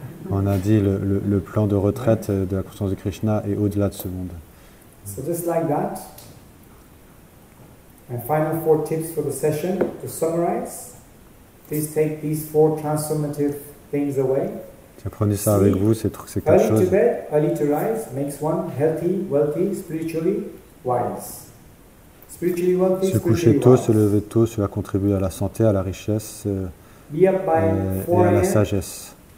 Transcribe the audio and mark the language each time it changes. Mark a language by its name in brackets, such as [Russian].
[French] On a dit le plan de retraite de la conscience de Krishna est au-delà de ce monde. [English] So just like that, and final 4 tips for the session to summarize. Please take these 4 transformative things away. Prenez ça avec vous, ces 4 choses. Early to bed, early to rise makes one healthy, wealthy, spiritually wise. Spiritually wealthy, [French] se coucher tôt, se lever tôt, cela contribue à la santé, à la richesse et à la sagesse.